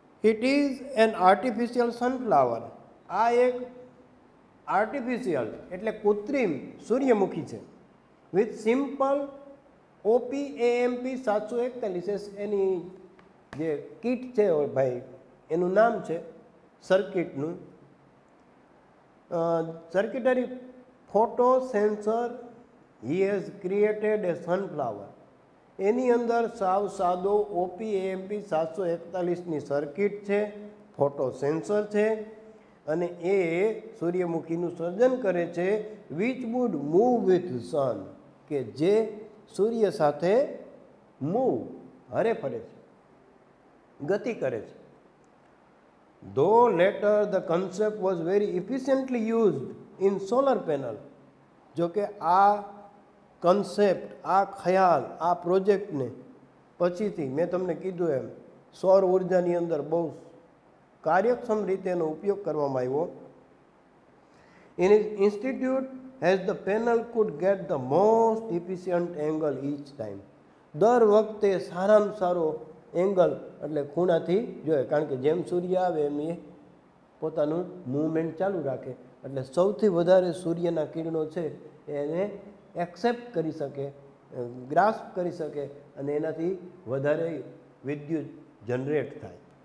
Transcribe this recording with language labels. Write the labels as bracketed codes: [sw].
[en] It is an artificial sunflower. [gu] આ એક artificial એટલે કૃત્રિમ સૂર્યમુખી છે. [en] with simple [gu] OPAMP 741 એની જે કીટ છે ભાઈ, એનું નામ છે સર્કિટનું. [en] circuitry photo sensor he has created a sunflower. [gu] એની અંદર સાવ સાદો OPAMP 741ની સર્કિટ છે, ફોટો સેન્સર છે અને એ સૂર્યમુખીનું સર્જન કરે છે. [en] which would move with sun, [gu] કે જે સૂર્ય સાથે મૂવ હરે ફરે છે, ગતિ કરે છે. [en] Though later the concept was very efficiently used in solar panel. [gu] જો કે આ કન્સેપ્ટ, આ ખ્યાલ, આ પ્રોજેક્ટને પછીથી મેં તમને કીધું એમ સૌર ઉર્જાની અંદર બહુ કાર્યક્ષમ રીતે એનો ઉપયોગ કરવામાં આવ્યો. [en] In his institute as the panel could get the most efficient angle each time. [gu] દર વખતે સારામાં સારો એંગલ એટલે ખૂણાથી જોઈએ, કારણ કે જેમ સૂર્ય આવે એમ એ પોતાનું મૂવમેન્ટ ચાલુ રાખે, એટલે સૌથી વધારે સૂર્યના કિરણો છે એને એક્સેપ્ટ કરી શકે, ગ્રાસ્પ કરી શકે અને એનાથી વધારે વિદ્યુત જનરેટ થાય.